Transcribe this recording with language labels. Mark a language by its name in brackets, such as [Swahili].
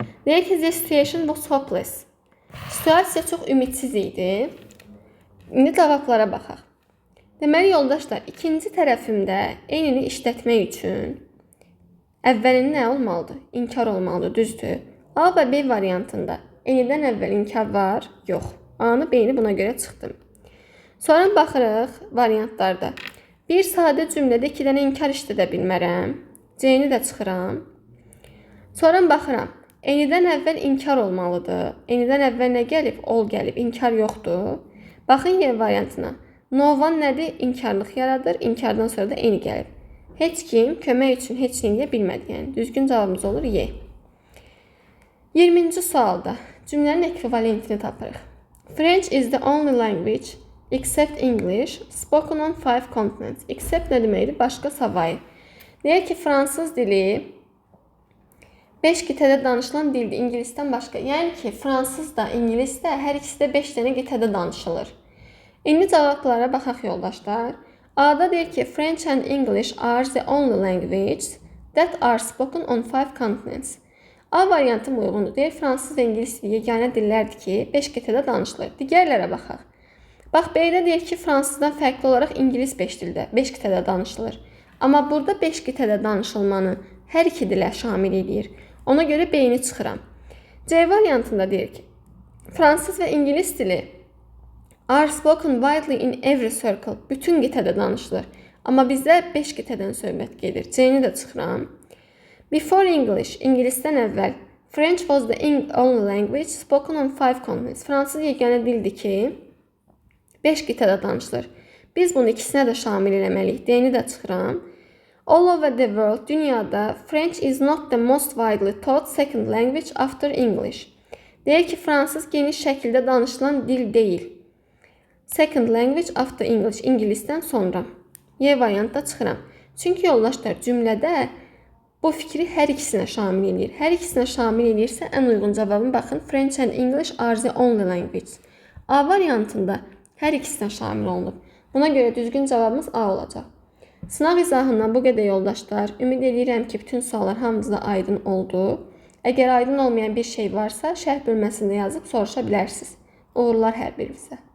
[Azerbaijani] Deyir ki, [English] the situation was hopeless. [Azerbaijani] Situasiya çox ümidsiz idi. İndi cavablara baxaq. Deməli, yoldaşlar, ikinci tərəfimdə eynini işlətmək üçün əvvəlin nə olmalıdır? İnkar olmalıdır, düzdür. A və B variantında eynidən əvvəl inkar var, yox. A-nı, B-ni buna görə çıxdım. Sonra baxırıq variantlarda. Bir sadə cümlədə 2 dənə inkar işlədə bilmərəm. C-ni də çıxıram. Sonra baxıram. Eynidən əvvəl inkar olmalıdır. Eynidən əvvəl nə gəlib? Ol gəlib. İnkar yoxdur. Baxın Y variantına. [English] No one [Azerbaijani] nədir? İnkarlıq yaradır. İnkardan sonra da eyni gəlib. Heç kim kömək üçün heç nə edə bilmədi. Yəni düzgün cavabımız olur Y. 20-ci sualda cümlənin ekvivalentini tapırıq. [English] French is the only language except English spoken on 5 continents. [Azerbaijani] Except nə deməkdir? Başqa savayı. Deyək ki, fransız dili 5 qitədə danışılan dildir, İngilisdən başqa. Yəni ki, fransız da, İngilis də, hər ikisi də 5 dənə qitədə danışılır. İndi cavablara baxaq yoldaşlar. A-da deyir ki, [English] French and English are the only languages that are spoken on 5 continents. [Azerbaijani] A variantı uyğundur. Deyir, fransız və İngilis dili yeganə dillərdir ki, 5 qitədə danışılır. Digərlərə baxaq. Bax, B-də deyir ki, fransızdan fərqli olaraq İngilis 5 dildə, 5 qitədə danışılır. Amma burada 5 qitədə danışılmanı hər iki dilə şamil edir. Ona görə B-ni çıxıram. C variantında deyir ki, fransız və İngilis dili [English] are spoken widely in every circle. [Azerbaijani] Bütün qitədə danışılır. Amma bizdə 5 qitədən söhbət gedir. C-ni də çıxıram. [English] Before English, [Azerbaijani] İngilisdən əvvəl. [English] French was the only language spoken on 5 continents. [Azerbaijani] Fransız yeganə dildir ki, 5 qitədə danışılır. Biz bunu ikisinə də şamil eləməliyik. D-ni də çıxıram. [English] All over the world, [Azerbaijani] dünyada, [English] French is not the most widely taught second language after English. [Azerbaijani] Deyir ki, fransız geniş şəkildə danışılan dil deyil. [English] Second language after English, [Azerbaijani] İngilisdən sonra. Y variantda çıxıram. Çünki yoldaşlar, cümlədə bu fikri hər ikisinə şamil edir. Hər ikisinə şamil edirsə, ən uyğun cavabın baxın, [English] French and English are the only language. [Azerbaijani] A variantında hər ikisinə şamil olunub. Buna görə düzgün cavabımız A olacaq. Sınaq izahından bu qədər yoldaşlar. Ümid edirəm ki, bütün suallar hamınızda aydın oldu. Əgər aydın olmayan bir şey varsa, şərh bölməsində yazıb soruşa bilərsiniz. Uğurlar hər birinizə.